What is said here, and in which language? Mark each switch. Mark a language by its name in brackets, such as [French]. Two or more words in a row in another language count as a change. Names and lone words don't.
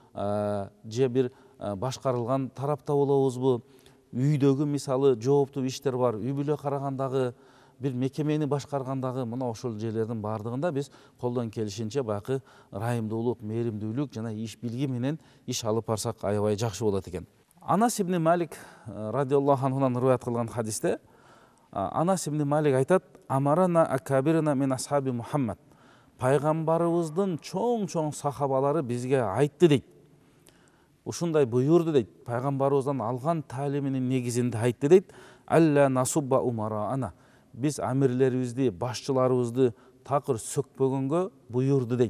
[Kyrgyz] же бир башкарылган тарапта болобузбу, үйдөгү мисалы жооптуу иштер бар, үй бүлө карагандагы, бир мекемени башкаргандагы, мына ошол жерлердин баардыгында биз колдон келишинче баягы ырайымдуулук, мээримдүүлүк жана иш билги менен иш алып барсак аябай жакшы болот экен. Анас ибн Малик [Arabic] رضي الله عنه [Kyrgyz] риваят кылган хадисте Анас ибн Малик айтат: [Arabic] "أمرنا أكابرنا من أصحاب محمد." [Kyrgyz] Пайгамбарыбыздын чоң сахабалары бизге айтты дейт. Ушундай буйурду дейт. Пайгамбарыбыздан алган таалиминин негизинде айтты дейт: [Arabic] "ألا نسب أمراءنا." [Kyrgyz] Биз амирлерибизди, башчыларыбызды такыр сөкпөгөнгө буйурду дейт.